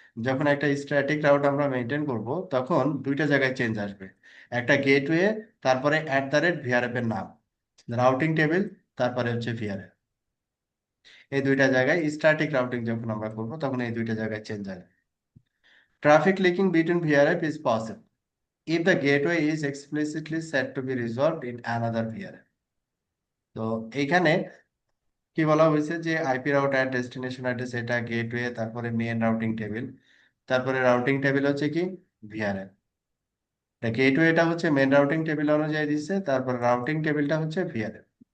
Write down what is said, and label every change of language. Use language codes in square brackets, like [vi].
[bn] যখন একটা static route আমরা মেনটেন করব, তখন দুইটা জায়গায় চেঞ্জ আসবে, একটা গেটওয়ে, তারপরে @ভিআরএফ এর নাম, রাউটিং টেবিল, তারপরে হচ্ছে ভিআরএফ। এই দুইটা জায়গায় স্ট্যাটিক রাউটিং যখন আমরা করব তখন এই দুইটা জায়গায় চেঞ্জ আসবে। [en] Traffic leaking between VRF is possible if the gateway is explicitly set to be resolved in another VRF। [bn] তো এইখানে কি বলা হয়েছে যে IP route at destination address, এটা গেটওয়ে, তারপরে মেইন রাউটিং টেবিল, তারপরে রাউটিং টেবিল হচ্ছে কি ভিআরএফ। গেটওয়েটা হচ্ছে মেইন রাউটিং টেবিল অনুযায়ী দিচ্ছে, তারপর রাউটিং টেবিলটা হচ্ছে ভিআরএফ।